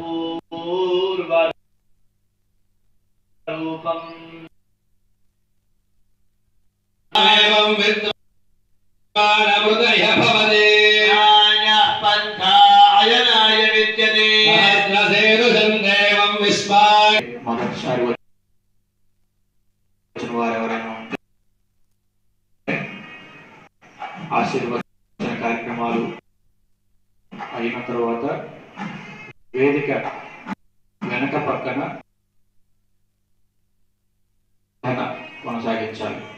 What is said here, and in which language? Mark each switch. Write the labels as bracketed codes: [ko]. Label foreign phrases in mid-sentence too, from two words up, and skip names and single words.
[sa] पूर्वरूपम् एवं विद्वानमृतय भवते न्यायः पन्था अयनाय विद्यते सहस्रसेतुषं देवं विस्माय [te] మొదటిసారి వచ్చిన వారు ఎవరైనా ఉంటే ఆశీర్వచన కార్యక్రమాలు అయిన తర్వాత వేదిక వెనక పక్కన కొనసాగించాలి.